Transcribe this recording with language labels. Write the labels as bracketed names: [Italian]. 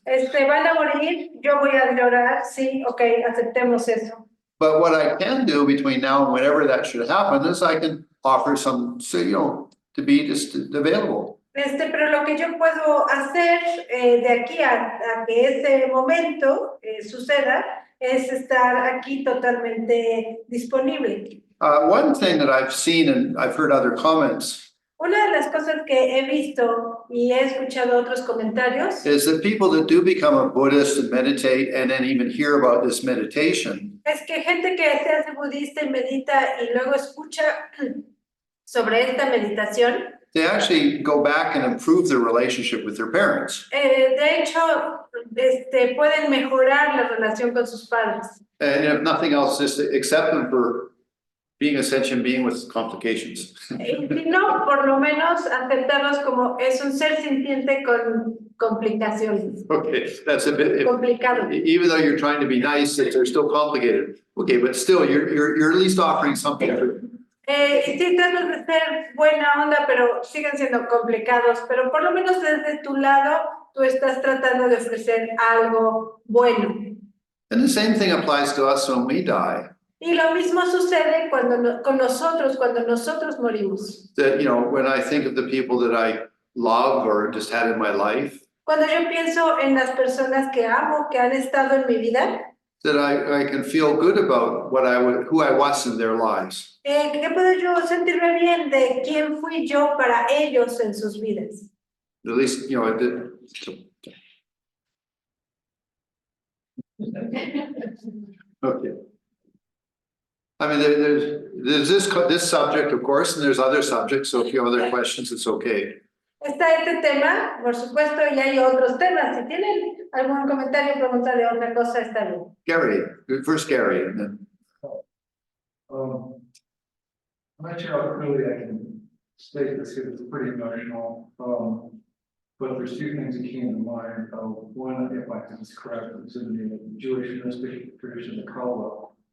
[Spanish] Van a morir, yo voy a llorar, sí, okay, aceptemos eso. [English] But what I can do between now and whenever that should happen is I can offer some, so, you know, to be just available. [Spanish] Pero lo que yo puedo hacer de aquí a que ese momento suceda es estar aquí totalmente disponible. [English] One thing that I've seen and I've heard other comments. [Spanish] Una de las cosas que he visto y he escuchado otros comentarios [English] is that people that do become a Buddhist and meditate and then even hear about this meditation. [Spanish] Es que gente que se hace budista y medita y luego escucha sobre esta meditación. [English] They actually go back and improve their relationship with their parents. [Spanish] De hecho, pueden mejorar la relación con sus padres. [English] And if nothing else, just accept them for being a sentient being with complications. [Spanish] Y si no, por lo menos aceptarnos como es un ser sintiente con complicaciones, [English] Okay, that's a bit, [Spanish] complicado. [English] even though you're trying to be nice, that they're still complicated. Okay, but still, you're at least offering something. [Spanish] Y sí, tratas de ser buena onda, pero siguen siendo complicados, pero por lo menos desde tu lado, tú estás tratando de ofrecer algo bueno. [English] And the same thing applies to us when we die. [Spanish] Y lo mismo sucede con nosotros, cuando nosotros morimos. [English] That, you know, when I think of the people that I love or just had in my life, [Spanish] Cuando yo pienso en las personas que amo, que han estado en mi vida, [English] that I can feel good about who I was in their lives. [Spanish] ¿qué puedo yo sentirme bien de quién fui yo para ellos en sus vidas? [English] At least, you know, okay. I mean, there's this subject, of course, and there's other subjects, so if you have other questions, it's okay. [Spanish] Está este tema, por supuesto, y hay otros temas. Si tienen algún comentario, pregunta de otra cosa, está bien. [English] Gary, first Gary, and then. I'm not sure how clearly I can state this because it's pretty emotional. But there's two things that came to mind. One, if I can correct, is in the Jewish mystic tradition, the Kabbalah.